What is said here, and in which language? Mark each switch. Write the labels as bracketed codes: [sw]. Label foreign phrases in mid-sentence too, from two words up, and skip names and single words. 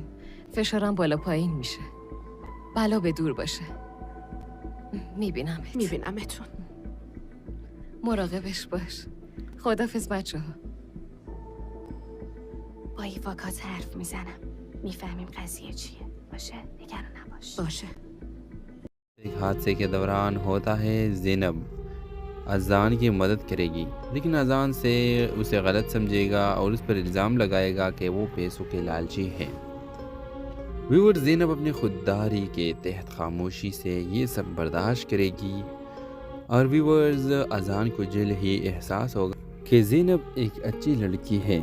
[fa] فشارم بالا پایین میشه. بلا به دور باشه. میبینمتون. مراقبش باش. خداحافظ بچه ها. با ایواکات حرف میزنم. میفهمیم قضیه چیه. باشه؟ نگران نباش. باشه. [ur] ایک حادثے کے دوران ہوتا ہے زینب اذان کی مدد کرے گی، لیکن اذان سے اسے غلط سمجھے گا اور اس پر الزام لگائے گا کہ وہ پیسوں کے لالچی ہے۔ ویورز، زینب اپنی خودداری کے تحت خاموشی سے یہ سب برداشت کرے گی اور ویورز اذان کو جلد ہی احساس ہوگا کہ زینب ایک اچھی لڑکی ہے۔